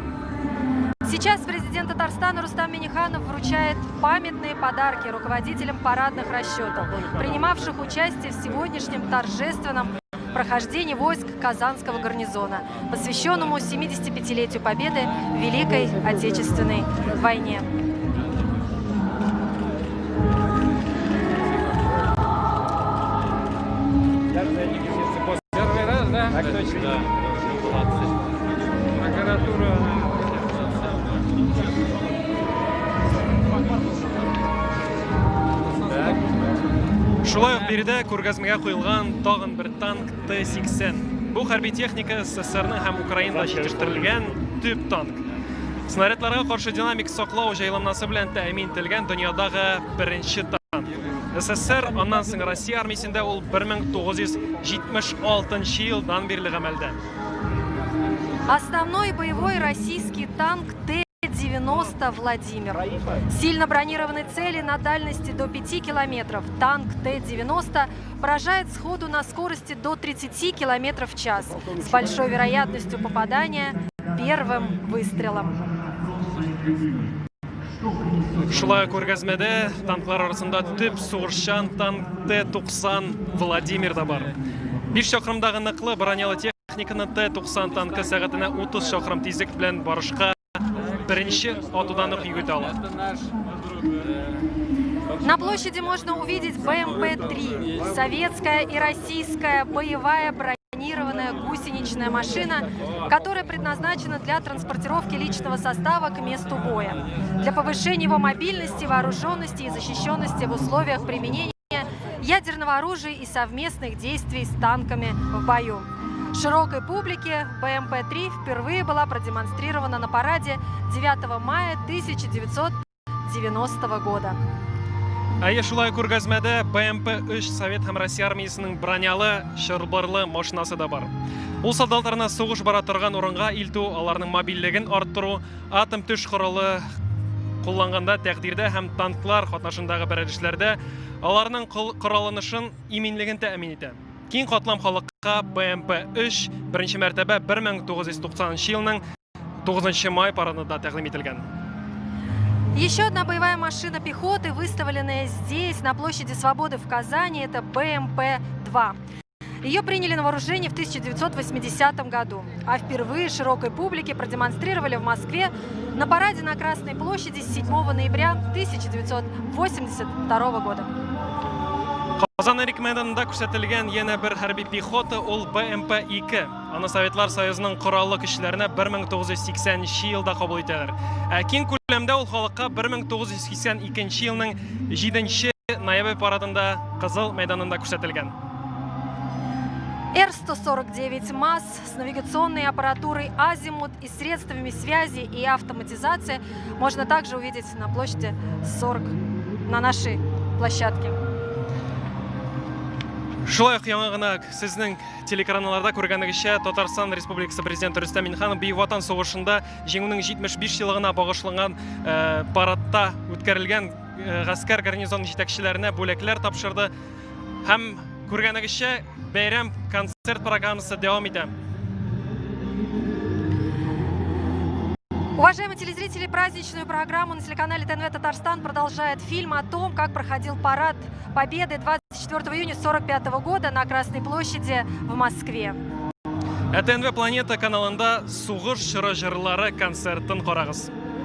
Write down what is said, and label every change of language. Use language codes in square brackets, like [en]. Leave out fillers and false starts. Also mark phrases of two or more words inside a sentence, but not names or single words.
[ru] Сейчас президент Татарстана Рустам Миңнеханов вручает памятные подарки руководителям парадных расчетов, принимавших участие в сегодняшнем торжественном прохождении войск Казанского гарнизона, посвященному 75-летию Победы в Великой Отечественной войне. Первый раз, да? Так точно. Да. Прокуратура. [tt] Шулай ук биредә күргәзмәгә куелган тагын бер танк Т-80. Бу хәрби техника СССРның һәм Украинада җитештерелгән төп танк. Снарядларга каршы динамик саклау җайланмасы белән тәэмин ителгән дөньядагы беренче танк. СССР, аннан соң Россия армиясендә ул 1976 елдан бирле гамәлдә. [ru] Основной боевой российский танк Т-90 «Владимир». Сильно бронированной цели на дальности до 5 километров. Танк Т-90 поражает сходу на скорости до 30 километров в час с большой вероятностью попадания первым выстрелом. [tt] Шулай күргәзмәдә танклар арасында төп сугышчан танк Т-90 «Владимир» да бар. 5 чакрымдагы ныклы бронялы техниканы Т-90 танкы сәгатенә 30 чакрым тизлек белән барышка беренче атудан ук йөгетә ала. [ru] На площади можно увидеть БМП-3, советская и российская боевая бронированная гусеничная машина, которая предназначена для транспортировки личного состава к месту боя, для повышения его мобильности, вооруженности и защищенности в условиях применения ядерного оружия и совместных действий с танками в бою. Широкой публике БМП-3 впервые была продемонстрирована на параде 9 мая 1990 года. [tt] Әйе, шулай күргәзмәдә БМП-3 Совет һәм Россия армиясының бронялы, чылбырлы машинасы да бар. Ул солдатларына сугыш бара торган урынга илтү, аларның мобильлеген арттыру, атом төш коралы кулланганда тәкъдирдә һәм танклар катнашындагы бәрелешләрдә аларның коралланышын иминлеген тәэмин итә. Киң катлам халыкка БМП-3 беренче мәртәбә 1990 елның 9 май парадында тәкъдим ителгән. [ru] Еще одна боевая машина пехоты, выставленная здесь, на площади Свободы в Казани, это БМП-2. Ее приняли на вооружение в 1980 году, а впервые широкой публике продемонстрировали в Москве на параде на Красной площади 7 ноября 1982 года. [tt] Казан Эрик мәйданында күрсәтелгән яңа бер хәрби пехота ул БМП-2. Аны Советлар Союзының кораллы көчләренә 1980 елда кабул итәләр. Киң күләмдә ул халыкка 1982 елның 7 ноябрь парадында Кызыл мәйданында күрсәтелгән. [ru] Р-149 МАЗ с навигационной аппаратурой «Азимут» и средствами связи и автоматизации можно также увидеть на площади 40 на нашей площадке. [tt] Шулай ук яңа гына сезнең телеканалларда күргәнегезчә Татарстан Республикасы президенты Рөстәм Миңнеханов Бөек Ватан сугышында җиңүнең 75 еллыгына багышланган парадта үткәрелгән гаскәр гарнизон җитәкчеләренә бүләкләр тапшырды һәм күргәнегезчә бәйрәм концерт программасы дәвам итә. [ru] Уважаемые телезрители, праздничную программу на телеканале ТНВ Татарстан продолжает фильм о том, как проходил парад Победы 24 июня 1945 года на Красной площади в Москве. [tt] ТНВ Планета каналында сугыш чоры җырлары концертын карагыз.